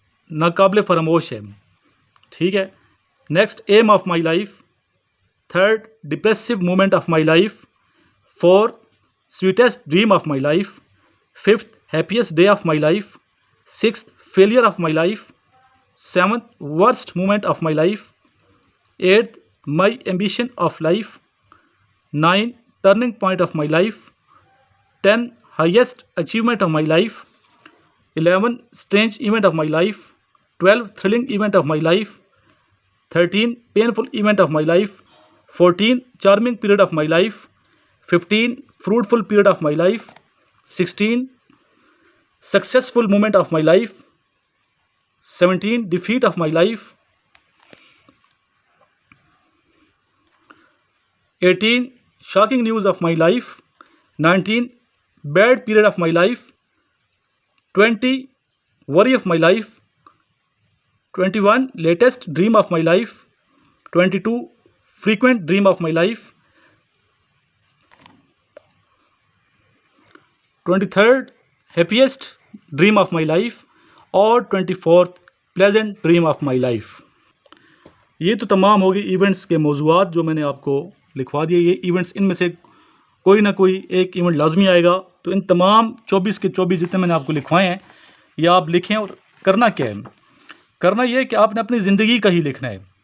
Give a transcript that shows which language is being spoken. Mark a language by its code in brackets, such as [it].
[ur] ناقابل فراموش ہے، ٹھیک ہے۔ [en] Next, aim of my life. Third, depressive moment of my life. Four, sweetest dream of my life. Fifth, happiest day of my life. Sixth, failure of my life. Seventh, worst moment of my life. Eighth, my ambition of life. 9، turning point of my life. 10, highest achievement of my life. 11, strange event of my life. 12, thrilling event of my life. 13, painful event of my life. 14, charming period of my life. 15, fruitful period of my life. 16, successful moment of my life. 17, defeat of my life. 18, shocking news of my life. 19, bad period of my life. 20, worry of my life. 21, latest dream of my life. 22, frequent dream of my life. 23rd, happiest dream of my life. [ur] اور [en] 24th, pleasant dream of my life۔ [ur] یہ تو تمام ہوگی events کے موضوعات جو میں نے آپ کو لکھوا دیے۔ یہ ایونٹس ان میں سے کوئی نہ کوئی ایک ایونٹ لازمی آئے گا، تو ان تمام 24 کے 24 جتنے میں نے آپ کو لکھوائے ہیں یہ آپ لکھیں۔ اور کرنا کیا ہے، کرنا یہ ہے کہ آپ نے اپنی زندگی کا ہی لکھنا ہے۔